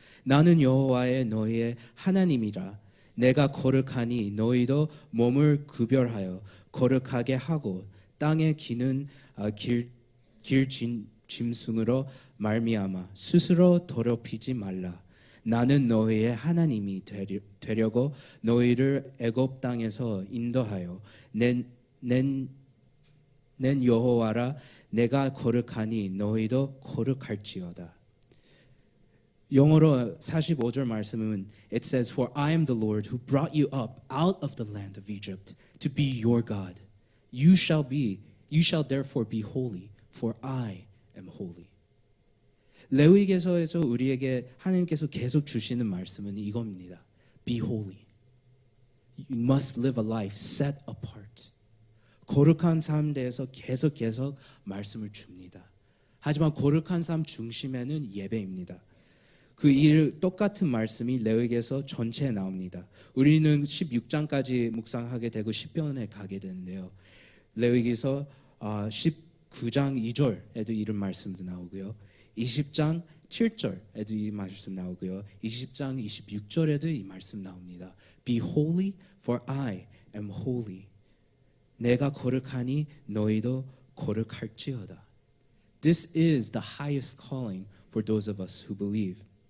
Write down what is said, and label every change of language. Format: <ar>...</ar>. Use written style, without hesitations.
<ko>나는 여호와의 너희의 하나님이라. 내가 거룩하니 너희도 몸을 구별하여 거룩하게 하고 땅에 기는 길 짐승으로 말미암아 스스로 더럽히지 말라. 나는 너희의 하나님이 되려고 너희를 애굽 땅에서 인도하여 낸 여호와라. 내가 거룩하니 너희도 거룩할지어다. 영어로 45절 말씀은</ko> <en>it says, For I am the Lord who brought you up out of the land of Egypt to be your God. You shall therefore be holy, for I am holy.</en> <ko>레위기서에서 우리에게 하나님께서 계속 주시는 말씀은 이겁니다.</ko> <en>Be holy. You must live a life set apart.</en> <ko>거룩한 삶에 대해서 계속 말씀을 줍니다. 하지만 거룩한 삶 중심에는 예배입니다. 똑같은 말씀이 레위기서 전체에 나옵니다. 우리는 16장까지 묵상하게 되고 10편에 가게 되는데요. 레위기서 19장 2절에도 이런 말씀도 나오고요. 20장 7절에도 이 말씀 나오고요. 20장 26절에도 이 말씀 나옵니다.</ko> <en>Be holy, for I am holy.</en> <ko>내가 거룩하니 너희도 거룩할지어다.</ko> <en>This is the highest calling for those of us who believe.</en>